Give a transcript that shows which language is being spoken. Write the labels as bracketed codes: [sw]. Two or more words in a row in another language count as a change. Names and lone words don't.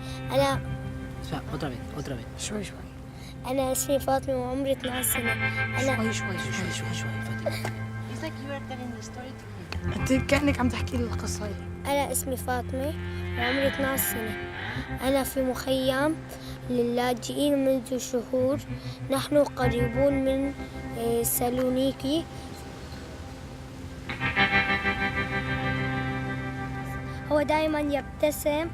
[ar] أنا [es] otra vez [ar] شوي أنا اسمي فاطمة وعمري 12 سنة. أنا شوي فاطمة. [en] It's like you are telling the story to me. [ar] أنت كأنك عم تحكي لي القصة هي. أنا اسمي فاطمة وعمري 12 سنة. أنا في مخيم للاجئين منذ شهور. نحن قريبون من سالونيكي. هو دائما يبتسم.